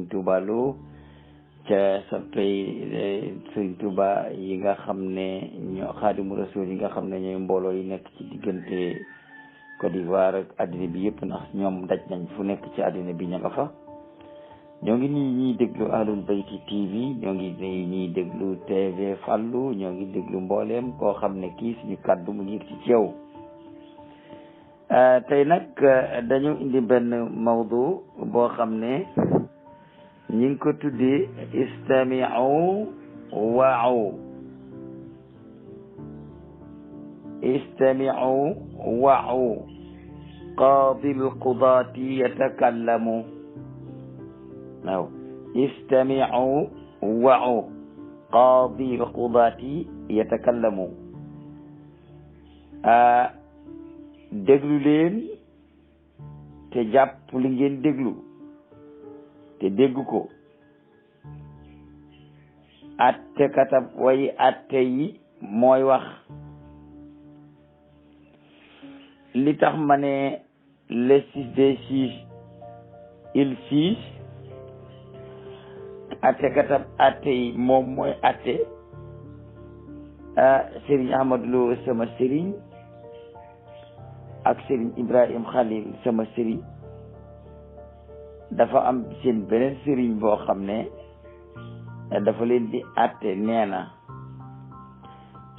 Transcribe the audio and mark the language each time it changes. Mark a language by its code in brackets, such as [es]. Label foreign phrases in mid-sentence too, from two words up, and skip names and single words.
[wo] Touba Lo ca soppey Serigne Touba yi nga xam ne ñoo Xaadimu Rasul yi nga xam ne ñooy mbooloo yi nekk ci diggante Côte d'Ivoire ak addina bi yëpp ndax ñoom daj nañ fu nekk ci addina bi ña nga fa ñoo ngi nii ñuy déglu Ahlul Bayti TV ñoo ngi nii ñuy déglu TV Fallou ñoo ngi déglu mbooleem koo xam ne kii suñu kàddu mu ngi ci yow tey nag dañu indi benn mawdu boo xam ne ñi ngi ko tuddee [ar] اسمعوا وعوا قاضي القضاة يتكلم waaw اسمعوا وعوا قاضي القضاة يتكلم [wo] déglu leen te jàpp li ngeen déglu te dégg ko atte katab way atte yi mooy wax li tax ma ne [fr] le 6 des 6 il 6 [wo] atte katab atte yi moom mooy atte Serigne Ahmadou Lo sama Serigne ak Serigne Ibrahim Khalil sama Serigne dafa am seen beneen Serigne boo xam ne dafa leen di atte nee na te